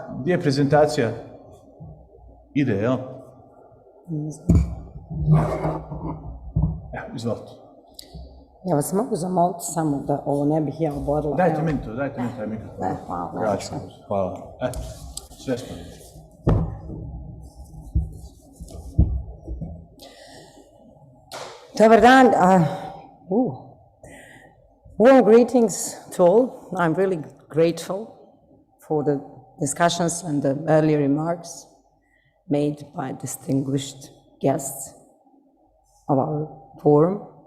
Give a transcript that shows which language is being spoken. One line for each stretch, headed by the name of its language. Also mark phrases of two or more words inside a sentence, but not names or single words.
Bosnian: Gdje je prezentacija? Ide, jel? Evo, izvolite. Ja vas mogu zamoliti samo da ovo ne bih ja oborila. Dajte mi to, dajte mi taj mikrofon. Hvala. Ja ću, hvala. Sve smo. Dobar dan.
English: Warm greetings to all. I'm really grateful for the discussions and the earlier remarks made by distinguished guests of our forum.